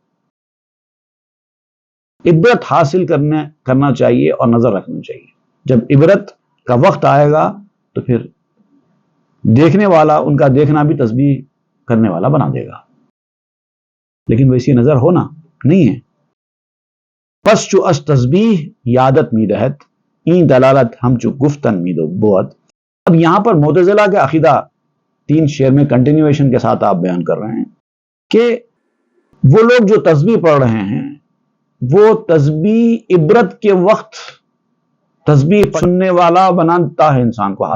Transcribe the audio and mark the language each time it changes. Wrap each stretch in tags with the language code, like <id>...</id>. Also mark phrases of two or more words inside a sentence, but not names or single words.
<ur>عبرت حاصل کرنا چاہیے اور نظر رکھنا چاہیے۔ جب عبرت کا وقت آئے گا تو پھر دیکھنے والا ان کا دیکھنا بھی تسبیح کرنے والا بنا دے گا، لیکن ویسی نظر ہونا نہیں ہے۔</ur> <fa>پس چو اس تسبیح یادت می دہت، این دلالت ہم چو گفتن می دو بوت۔</fa> <ur>اب یہاں پر معتزلہ کے عقیدہ 3 شعر میں کنٹینیویشن کے ساتھ آپ بیان کر رہے ہیں کہ وہ لوگ جو تسبیح پڑھ رہے ہیں وہ تسبیح عبرت کے وقت تسبیح سننے والا بناتا ہے انسان کو۔</ur>